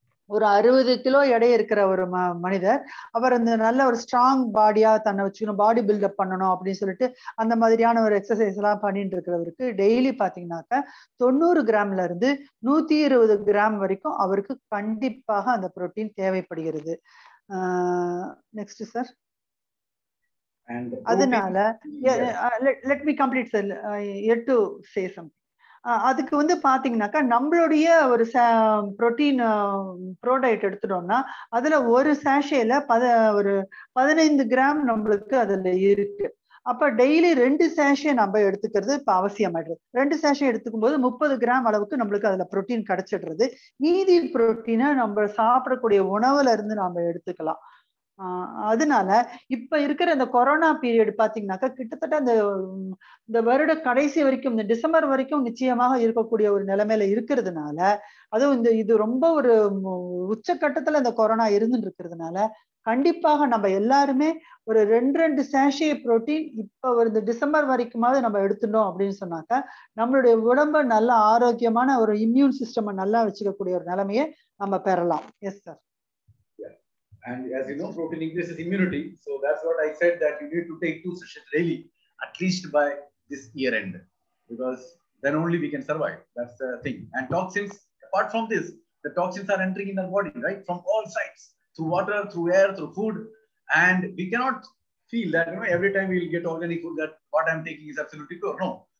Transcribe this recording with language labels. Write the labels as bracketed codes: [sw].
[ta] ஒரு 60 கிலோ எடை இருக்கிற ஒரு மனிதர் அவர் அந்த நல்ல ஒரு ஸ்ட்ராங் பாடியா தன்னை வச்சுக்கணும், பாடி பில்டப் பண்ணணும் அப்படின்னு சொல்லிட்டு அந்த மாதிரியான ஒரு எக்ஸசைஸ் எல்லாம் பண்ணிட்டு இருக்கிறவருக்கு டெய்லி பாத்தீங்கன்னாக்க 90 கிராம்ல இருந்து 120 கிராம் வரைக்கும் அவருக்கு கண்டிப்பாக அந்த புரோட்டீன் தேவைப்படுகிறது. [en] Next sir. [ta] அதனால [en] let me complete sir, yet to say something. [ta] அதுக்கு வந்து பாத்தீங்கன்னாக்கா நம்மளுடைய ஒரு புரோட்டீன் ப்ரோடயட் எடுத்துட்டோம்னா அதுல ஒரு சாஷேல ஒரு 15 கிராம் நம்மளுக்கு அதுல இருக்கு. அப்ப டெய்லி 2 சாஷே நம்ம எடுத்துக்கிறது இப்ப அவசியமாயிடுது. 2 சாஷே எடுத்துக்கும் போது 30 கிராம் அளவுக்கு நம்மளுக்கு அதுல புரோட்டீன் கிடைச்சிடுறது. மீதி புரோட்டீனை நம்ம சாப்பிடக்கூடிய உணவுல இருந்து நாம எடுத்துக்கலாம். அதனால இப்ப இருக்கிற இந்த கொரோனா பீரியட் பாத்தீங்கன்னாக்கா கிட்டத்தட்ட இந்த வருட கடைசி வரைக்கும், இந்த டிசம்பர் வரைக்கும் நிச்சயமாக இருக்கக்கூடிய ஒரு நிலைமையில இருக்கிறதுனால, அதுவும் இது ரொம்ப ஒரு உச்சக்கட்டத்துல இந்த கொரோனா இருந்துட்டு இருக்கிறதுனால கண்டிப்பாக நம்ம எல்லாருமே ஒரு 2 சாஷே புரோட்டீன் இப்ப இந்த டிசம்பர் வரைக்குமாவது நம்ம எடுத்துட்டோம் அப்படின்னு சொன்னாக்கா நம்மளுடைய உடம்ப நல்ல ஆரோக்கியமான ஒரு இம்யூன் சிஸ்டம் நல்லா வச்சுக்கக்கூடிய ஒரு நிலைமையை நம்ம பெறலாம். [en] Yes sir. And as you know, protein increases immunity. So that's what I said, that you need to take 2 sessions daily, at least by this year end, because then only we can survive. That's the thing. And toxins, apart from this, the toxins are entering in our body, right? From all sides, through water, through air, through food. And we cannot feel that, every time we'll get organic food, that what I'm taking is absolutely pure. No.